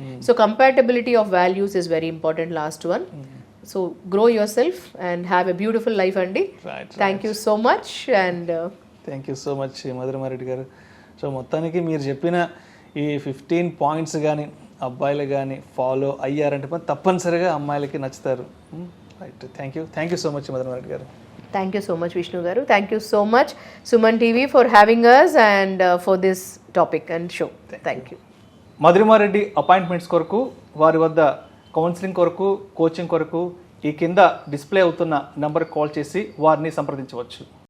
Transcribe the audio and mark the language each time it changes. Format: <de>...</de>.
<en>So compatibility of values is very important, last one. So grow yourself and have a beautiful life అండి. Thank you so much. And thank you so much Madhurima Reddy garu.</en> <te>So మొత్తానికి మీరు చెప్పిన ఈ 15 points కానీ అబ్బాయిలు కానీ follow అయ్యారంటే తప్పనిసరిగా అమ్మాయిలకి నచ్చుతారు.</te> <en>Right, thank you so much Madhurima Reddy garu. Thank you so much, Vishnu Garu. Thank you so much, Suman TV, for having us and for this topic and show. Thank you.</en> <te>Madhurima Reddy appointments కొరకు, వారి వద్ద కౌన్సిలింగ్ కొరకు, coaching కొరకు ఈ కింద display అవుతున్న నెంబర్కి కాల్ చేసి వారిని సంప్రదించవచ్చు.</te>